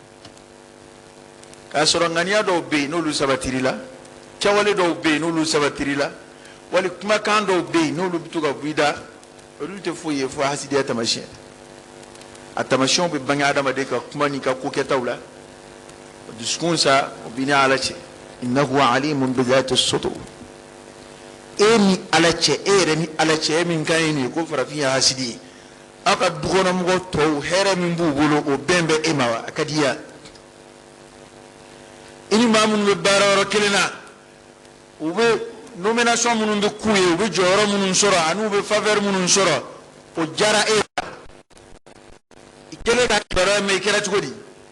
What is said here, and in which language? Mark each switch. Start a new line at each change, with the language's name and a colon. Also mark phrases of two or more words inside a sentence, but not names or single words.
Bambara: k'a sɔrɔ ŋaniya dɔw bɛ yen n'olu sabatiri la kɛwale dɔw bɛ yen n'olu sabatiri la wali kumakan dɔw bɛ yen n'olu bɛ to ka bɔ i da olu tɛ foyi ye fo hasidiya tamasiyɛn a tamasiyɛnw bɛ bange adamaden ka kuma n'i ka ko kɛtaw la o dusukun sa o b'i ni ala cɛ
Arabic: إنه عليم بذات الصدور
Bambara: e ni ala cɛ e yɛrɛ ni ala cɛ e min kan ye nin ye ko farafin ye hasidi ye aw ka dukɔnɔmɔgɔ tɔw hɛrɛ min b'u bolo o bɛn bɛ e ma wa a ka di ya i ni maa minnu bɛ baara yɔrɔ kelen na u bɛ nomination minnu bɛ k'u ye u bɛ jɔyɔrɔ minnu sɔrɔ ani u bɛ faveur minnu sɔrɔ o diyara e la i kɛlen ka kibaruya mɛn i kɛra cogo di